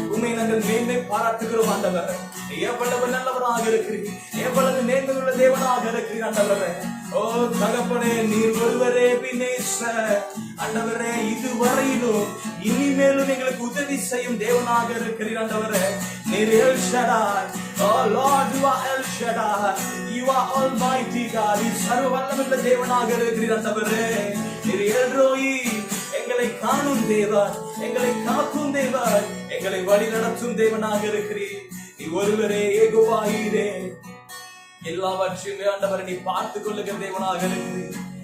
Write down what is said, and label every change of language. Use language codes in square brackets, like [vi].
[ta] உண்மை நாங்கள் மேன்மை பாராட்டுகிறோம் ஆண்டவரே. எவ்வளவு நல்லவராக இருக்கிறீர், எவ்வளவு நேர்மையுள்ள தேவனாக இருக்கிறீர் ஆண்டவரே. ஓ தகப்பனே, நீர் ஒருவரே பின்னேஸ்வர் ஆண்டவரே. இதுவரையிலும் இனிமேலும் எங்களுக்கு உதவி செய்யும் தேவனாக இருக்கிறீர் ஆண்டவரே. நீர் L Shaddai. [en] Oh Lord, you are El Shaddai. You are Almighty God. [ta] நீ சர்வ வல்லமையுள்ள தேவனாக இருக்கிறீர் ஆண்டவரே. நீர் எல்ரோயி, எங்களை காணும் தேவன், எங்களை காக்கும் தேவன், எங்களை வழி நடத்தும் தேவனாக இருக்கிறீர். நீ ஒருவரே யெகோவா ஈரே, எல்லாவற்றையுமே ஆண்டவரை நீ பார்த்துக் கொள்ளுகிற தேவனாக இருக்கிறீர்.